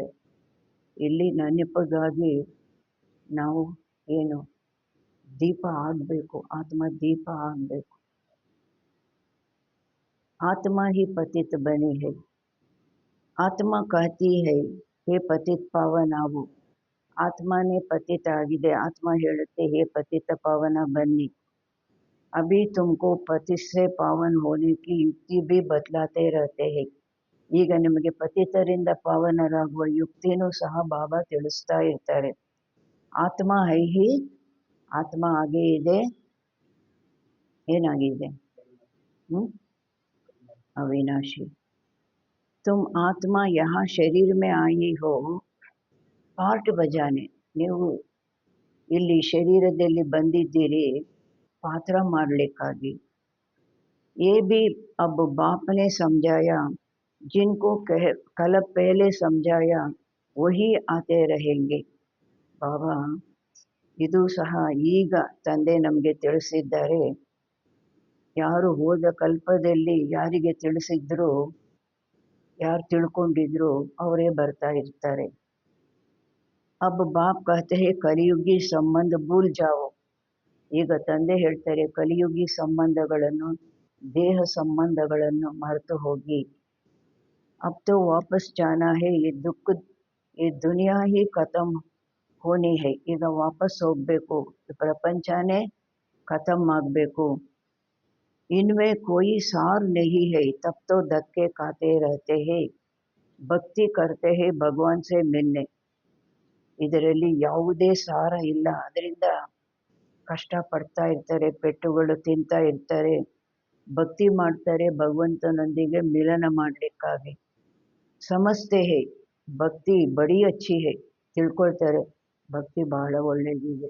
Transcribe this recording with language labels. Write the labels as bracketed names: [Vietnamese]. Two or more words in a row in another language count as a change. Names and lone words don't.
[Kannada] ಇಲ್ಲಿ ನೆನಪಿಗಾಗಿ ನಾವು ಏನು ದೀಪ ಆಗಬೇಕು, ಆತ್ಮ ದೀಪ ಆಗಬೇಕು. [Hindi] आत्मा ही पतित बनी है. आत्मा कहती है, हे पतित पावन ಆಗು. [Kannada] ಆತ್ಮನೇ ಪತಿತ ಆಗಿದೆ, ಆತ್ಮ ಹೇಳುತ್ತೆ, ಹೇ ಪತಿತ ಪಾವನ ಬನ್ನಿ. [Hindi] अभी तुमको पतित से पावन होने की युक्ति भी बतलाते रहते हैं. [Kannada] ಈಗ ನಿಮಗೆ ಪತಿತರಿಂದ ಪಾವನರಾಗುವ ಯುಕ್ತಿನೂ ಸಹ ಬಾಬಾ ತಿಳಿಸ್ತಾ ಇರ್ತಾರೆ. [Hindi] आत्मा है ही, [Kannada] ಆತ್ಮ ಹಾಗೇ ಇದೆ. ಏನಾಗಿದೆ? [Hindi] अविनाशी. तुम आत्मा यहाँ शरीर में आई हो, पार्ट बजाने. [Kannada] ನೀವು ಇಲ್ಲಿ ಶರೀರದಲ್ಲಿ ಬಂದಿದ್ದೀರಿ ಪಾತ್ರ ಮಾಡಲಿಕ್ಕಾಗಿ. [Hindi] ये भी अब बाप ने समझाया, जिनको कल पहले समझाया वही आते रहेंगे. [Kannada] ಬಾಬಾ ಇದು ಸಹ ಈಗ ತಂದೆ ನಮಗೆ ತಿಳಿಸಿದ್ದಾರೆ. ಯಾರು ಹೋದ ಕಲ್ಪದಲ್ಲಿ ಯಾರಿಗೆ ತಿಳಿಸಿದ್ರು, ಯಾರು ತಿಳ್ಕೊಂಡಿದ್ರು ಅವರೇ ಬರ್ತಾ ಇರ್ತಾರೆ. [Hindi] अब बाप कहते हैं कलियुगी संबंध भूल जाओ. [Kannada] ಈಗ ತಂದೆ ಹೇಳ್ತಾರೆ ಕಲಿಯುಗಿ ಸಂಬಂಧಗಳನ್ನು, ದೇಹ ಸಂಬಂಧಗಳನ್ನು ಮರೆತು ಹೋಗಿ. [Hindi] अब तो वापस जाना है, ये दुनिया ही खत्म होनी है. [Kannada] ಈಗ ವಾಪಸ್ ಹೋಗಬೇಕು, ಪ್ರಪಂಚನೇ ಖತಮ್ ಆಗಬೇಕು. [Hindi] इनमें कोई सार नहीं है, तब तो धक्के खाते रहते हैं. ಭಕ್ತಿ करते हैं भगवान से मिलने. [Kannada] ಇದರಲ್ಲಿ ಯಾವುದೇ ಸಾರ ಇಲ್ಲ, ಅದರಿಂದ ಕಷ್ಟಪಡ್ತಾ ಇರ್ತಾರೆ, ಪೆಟ್ಟುಗಳು ತಿಂತಾ ಇರ್ತಾರೆ. ಭಕ್ತಿ ಮಾಡ್ತಾರೆ ಭಗವಂತನೊಂದಿಗೆ ಮಿಲನ ಮಾಡಲಿಕ್ಕಾಗಿ. [Hindi] समझते हैं भक्ति बड़ी अच्छी है, [Kannada] ತಿಳ್ಕೊಳ್ತಾರೆ ಭಕ್ತಿ ಬಹಳ ಒಳ್ಳೆಯದಿದೆ.